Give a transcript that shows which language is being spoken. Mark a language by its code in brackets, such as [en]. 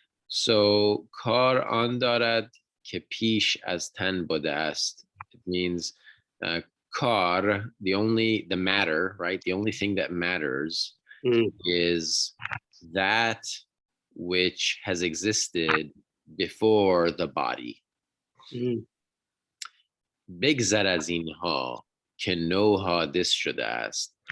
[en] So [fa] کار آن دارد که پیش از تن بوده است. [en] It means kar, the matter, right? The only thing that matters is that which has existed before the body. [fa] بگذر از اینها که نوها [en] this [fa] شده است.